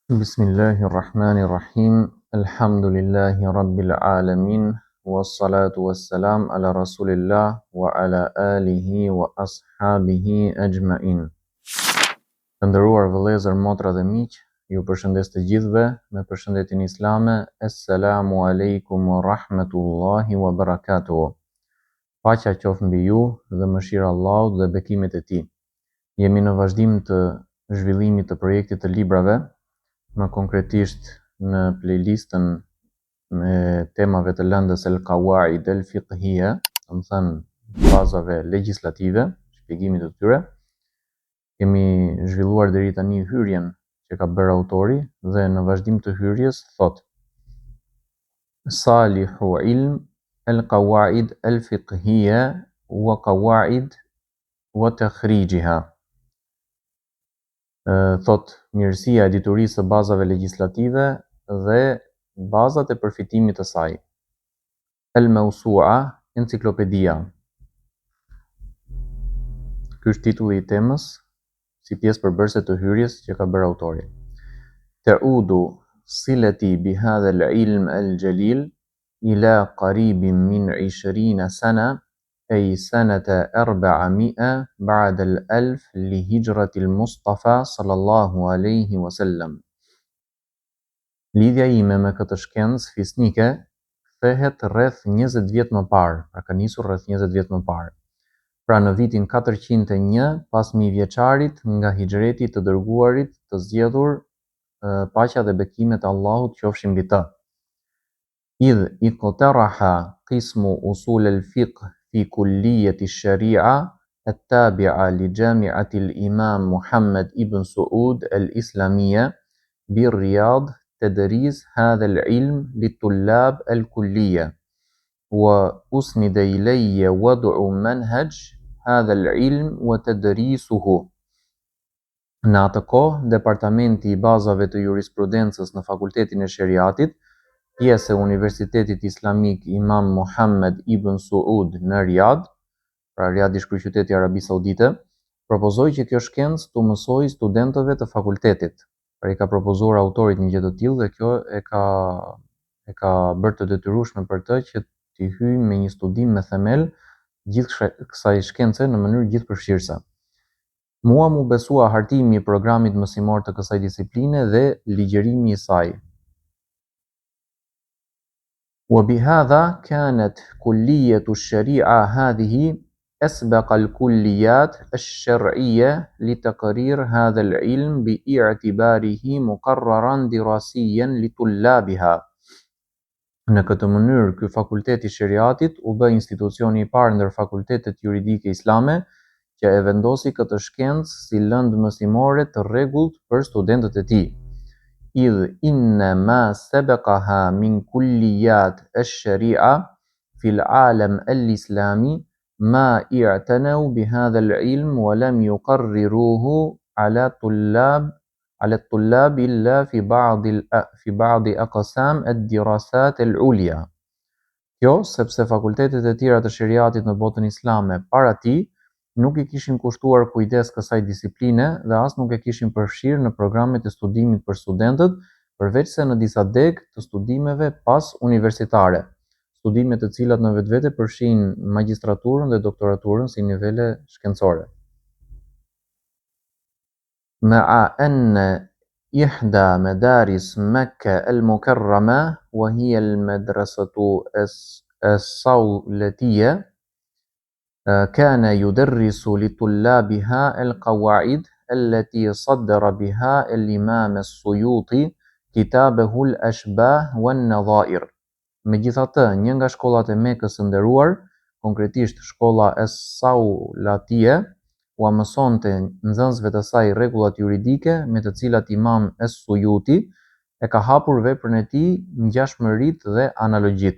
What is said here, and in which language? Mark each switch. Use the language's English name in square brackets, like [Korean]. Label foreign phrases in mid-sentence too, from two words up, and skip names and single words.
[Arabic] بسم الله الرحمن الرحيم. الحمد لله رب العالمين. والصلاة والسلام على رسول الله وعلى آله وأصحابه أجمعين. [Albanian] Të nderuar vëllezër, motra dhe miq, ju përshëndes të gjithëve me përshëndetjen islame. [Arabic] السلام عليكم ورحمة الله وبركاته. [Albanian] Paqja qoftë mbi ju dhe mëshira e Allahut dhe bekimet e tij. Jemi në vazhdim të zhvillimit të projektit të librave, më konkretisht në playlistën me temave të lëndës [Arabic] القواعد الفقهية, [Albanian] do të thënë bazave legjislative, shpjegimit të tyre. Kemi zhvilluar deri tani hyrjen që ka bërë autori dhe në vazhdim të hyrjes thot: [Arabic] صالح علم القواعد الفقهية والقواعد وتخريجها. [Albanian] Thot mirësia e diturisë së bazave legjislative dhe bazat e përfitimit të saj. El Mawsu'a, enciklopedia. Ky është titulli i temës si pjesë përbërëse të hyrjes që ka bërë autori. [Arabic] تعود صلتي بهذا العلم الجليل إلى قريب من 20 سنة أي سنة 400 بعد الألف لهجرة المصطفى صلى الله عليه وسلم. [Albanian] Lidhja ime me këtë shkencë fisnike kthehet rreth 20 vjet më parë, pra ka nisur rreth 20 vjet më parë. Pra në vitin 401 pas mijëvjeçarit nga hijreti të dërguarit të zgjedhur, paqja dhe bekimet e Allahut qofshin mbi të. [Arabic] إذ اقترح قسم أصول الفقه في كلية الشريعة التابعة لجامعة الإمام محمد ابن سعود الإسلامية بالرياض تدريس هذا العلم للطلاب الكلية، وأسند إلي وضع منهج هذا العلم وتدريسه. [Albanian] Në atë kohë, Departamenti i Bazave të Jurisprudencës në Fakultetin e Sheriatit, pjesë e Universitetit Islamik Imam Muhammed ibn Suud në Riyadh, pra Riyadh ish kryeqyteti i Arabisë Saudite, propozoi që kjo shkencë të mësoj studentëve të fakultetit. Pra i ka propozuar autorit një gjë të tillë dhe kjo e ka bërë të detyrueshme për të që të hyjë me një studim me themel gjithë kësaj shkence në mënyrë gjithëpërfshirëse. Mua mu besua hartimi i programit mësimor të kësaj disipline dhe ligjërimi i saj. [Arabic] وبهذا كانت كلية الشريعة هذه أسبق الكليات الشرعية لتقرير هذا العلم باعتباره مقررا دراسيا لطلابها. [Albanian] Në këtë mënyrë, ky fakulteti i sheriatit u bë institucioni i parë ndër fakultetet juridike islame që e vendosi këtë shkencë si lëndë mësimore të rregullt për studentët e tij. [Arabic] إذ إن ما سبقها من كليات الشريعة في العالم الإسلامي ما اعتنوا بهذا العلم ولم يقرروه على الطلاب إلا في بعض أقسام الدراسات العليا. [Albanian] Kjo sepse fakultetet e tjera të sheriatit në botën islame para tij nuk i kishin kushtuar kujdes kësaj disipline dhe as nuk e kishin përfshirë në programet e studimit për studentët, përveç se në disa degë të studimeve pas universitare, studime të cilat në vetvete përfshin magjistraturën dhe doktoraturën si nivele shkencore. [Arabic] مع أن إحدى مدارس مكة المكرمة وهي المدرسة الصولتية كان يدرس لطلابها القواعد التي صدر بها الإمام السيوطي كتابه الأشباه والنظائر. [Albanian] Megjithatë, një nga shkollat e Mekës së nderuar, konkretisht shkolla e Saulatie, u mësonte nxënësve të saj rregullat juridike me të cilat Imam Es-Suyuti e ka hapur veprën e tij ngjashmëritë dhe analogjitë.